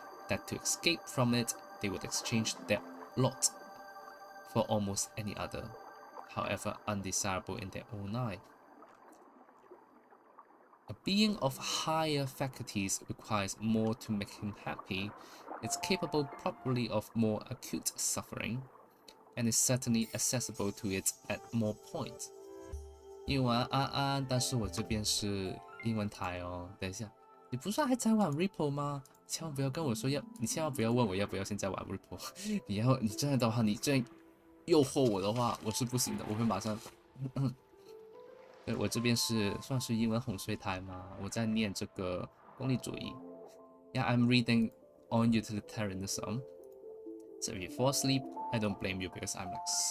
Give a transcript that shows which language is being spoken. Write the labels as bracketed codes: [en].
[en] that to escape from it, they would exchange their lot for almost any other, however undesirable in their own eye. A being of higher faculties requires more to make him happy, is capable probably of more acute suffering, and is certainly accessible to it at more points. [zh] 英文安安，但是我这边是英文台哦。等一下，你不是还在玩 Ripple 吗？千万不要跟我说你千万不要问我要不要现在玩 Ripple。你这样的话，你这样诱惑我的话，我是不行的，我会马上。我这边算是英文哄睡台吗？我在念这个功利主义。 [en] Yeah, I'm reading on utilitarianism. So if you fall asleep, I don't blame you because I'm like.